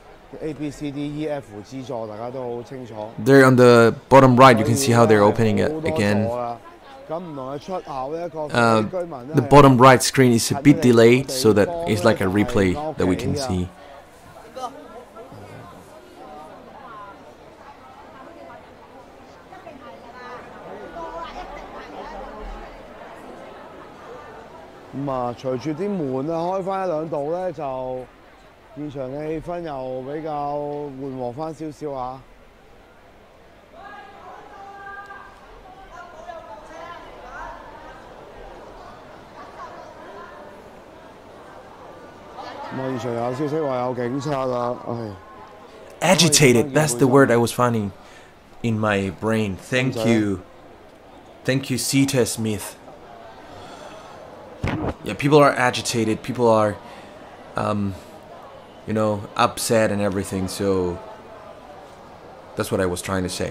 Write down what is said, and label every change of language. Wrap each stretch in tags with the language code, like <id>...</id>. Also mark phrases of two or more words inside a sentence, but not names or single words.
<yue>A B C D E F 資助，大家都好清楚。</yue> <en>There on the bottom right, you can see how they're opening it again.</en> <yue>咁唔同嘅出口咧，個居民咧</yue> <en>The bottom right screen is a bit delayed, so that it's like a replay that we can see.</en> <yue>咁啊，隨住啲門啊開翻一兩度咧，就現場嘅氣氛又比較緩和翻少少啊。咁我現場有消息話有警察啦，唉。</yue> <en>Agitated, that's the word I was finding in my brain. Thank you. Thank you, Sita Smith. Yeah, people are agitated, people are, you know, upset and everything, so that's what I was trying to say.</en>